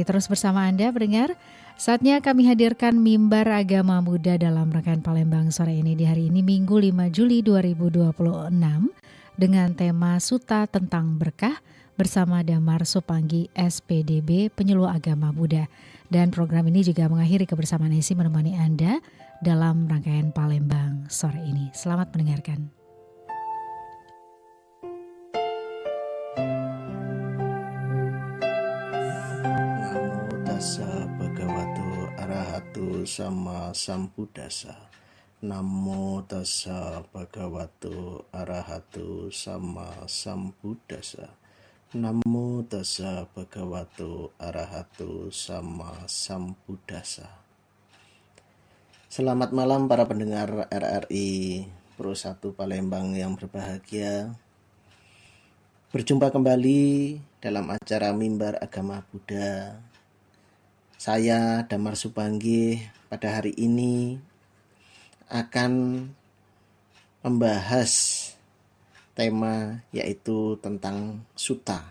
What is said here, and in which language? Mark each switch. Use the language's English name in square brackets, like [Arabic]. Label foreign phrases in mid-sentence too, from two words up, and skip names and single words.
[Indonesian] Terus bersama Anda pendengar, saatnya kami hadirkan Mimbar Agama Muda dalam Rekan Palembang sore ini di hari ini Minggu 5 Juli 2026 dengan tema Suta tentang Berkah bersama Damar Supanggi SPDB Penyuluh Agama Buddha. Dan program ini juga mengakhiri kebersamaan Hesi menemani Anda dalam rangkaian Palembang sore ini. Selamat mendengarkan. [Pali] Tassa bhagavato arahato sama sambuddhassa. Namo tassa bhagavato arahato sama sambuddhassa. Namo tassa bhagavato arahato sama sambuddhassa. [Indonesian] Selamat malam para pendengar RRI Pro 1 Palembang yang berbahagia. Berjumpa kembali dalam acara Mimbar Agama Buddha. Saya Damar Supanggi pada hari ini akan membahas tema yaitu tentang Sutta.